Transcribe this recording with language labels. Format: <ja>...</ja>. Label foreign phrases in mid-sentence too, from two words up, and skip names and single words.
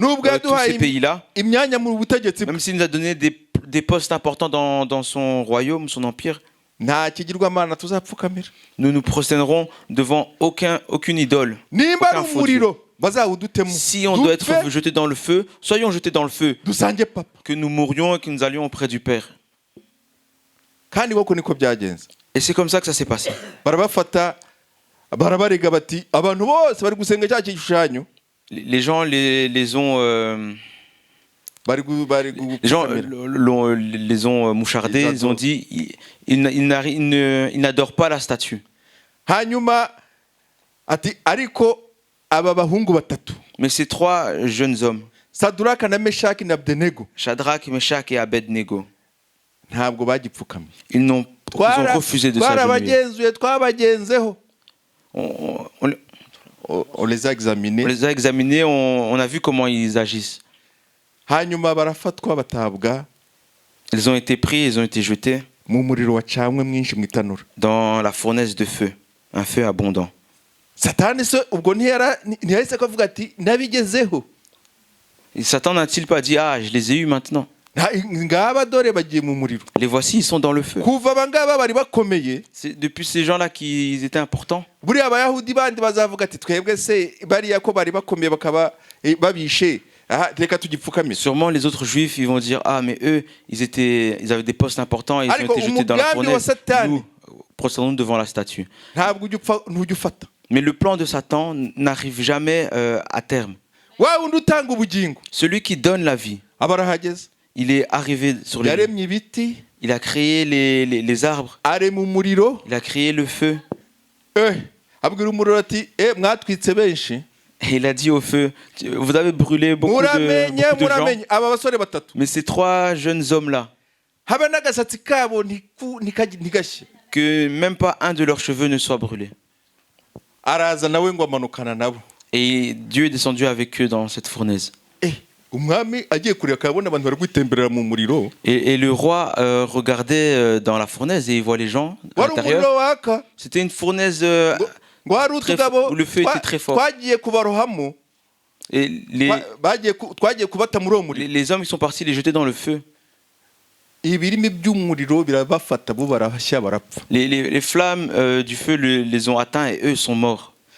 <rw>nubwo</rw> <fr>tous</fr> <rw>yaduhaye</rw> <fr>ces pays-là,</fr> <rw>imyanya mu butegetsi bwe,</rw> <fr>même s'il nous a donné des postes importants dans son royaume, son empire,</fr> <rw>nta kigirwamana tuzapfukamira.</rw> <fr>nous nous prosternerons devant aucune idole.</fr> <rw>Nimba ari</rw> <fr>Aucun faux Dieu.</fr> <rw>umuriro bazawudutemo,</rw> <fr>Si on doit être</fr> <rw>dupfe</rw> <fr>jeté dans le feu, soyons jetés dans le feu,</fr> <rw>dusange papa.</rw> <fr>que nous mourions et que nous allions auprès du Père.</fr> <rw>Kandi koko niko byagenze.</rw> <fr>Et c'est comme ça que ça s'est passé.</fr> <rw>Barabafata barabarega bati abantu bose bari gusenga cya gishushanyo,</rw> <fr>Les gens les ont... Les gens les ont mouchardés, ils ont dit ils n'adorent pas la statue.</fr> <rw>hanyuma ati ariko aba bahungu batatu,</rw> <fr>Mais ces trois jeunes hommes,</fr> <rw>Saduraka na Meshaki na Abdenego,</rw> <fr>Shadrach, Meshach et Abednego,</fr> <rw>ntabwo bagipfukamiye.</rw> <fr>ils ont refusé de s'agenouiller.</fr> <rw>Twabagenzeho,</rw> <fr>On on les a examinés, les a examinés, on a vu comment ils agissent.</fr> <rw>hanyuma barafatwa batabwa</rw> <fr>Ils ont été pris, ils ont été jetés</fr> <rw>mu muriro wacanywe mwinshi mu itanura.</rw> <fr>dans la fournaise de feu, un feu abondant.</fr> <rw>Satani se ubwo ntiyahise ko avuga ati nabigezeho,</rw> <fr>Et Satan n'a-t-il pas dit ah, je les ai eus maintenant?</fr> <rw>ngaba dore bagiye mu muriro.</rw> <fr>Les voici, ils sont dans le feu.</fr> <rw>Kuva abangaba bari bakomeye,</rw> <fr>C'est depuis ces gens-là qu'ils étaient importants.</fr> <rw>buriya abayahudi bandi bazavuga ati twebwe se bariya ko bari bakomeye bakaba babishe, reka tugipfukamire.</rw> <fr>Sûrement les autres juifs, ils vont dire ah mais eux, ils avaient des postes importants, ils ont été jetés dans la fournaise. Nous, prosternons-nous devant la statue.</fr> <rw>Ntabwo ntujya ufata.</rw> <fr>Mais le plan de Satan n'arrive jamais à terme.</fr> <rw>Wa wundi utanga ubugingo</rw> <fr>Celui qui donne la vie,</fr> <rw>aba arahageze.</rw> <fr>il est arrivé sur les lieux.</fr> <rw>Yaremye ibiti,</rw> <fr>Il a créé les arbres,</fr> <rw>arema umuriro,</rw> <fr>il a créé le feu.</fr> <rw>abwira umuriro ati mwatwitse benshi,</rw> <fr>Et il a dit au feu, vous avez brûlé beaucoup de gens.</fr> <rw>Aba basore batatu,</rw> <fr>Mais ces trois jeunes hommes-là,</fr> <rw>habe n'agasatsi kabo ntigashye.</rw> <fr>que même pas un de leurs cheveux ne soit brûlé.</fr> <rw>araza nawe ngo amanukana nabo.</rw> <fr>Et Dieu est descendu avec eux dans cette fournaise.</fr> <rw>Umwami agiye kureba akabona abantu bari kwitemberera mu muriro.</rw> <fr>Et le roi regardait dans la fournaise et il voit les gens à l'intérieur. C'était une fournaise où le feu était très fort. Et les hommes ils sont partis les jeter dans le feu. Les flammes du feu les ont atteints et eux sont morts.</fr>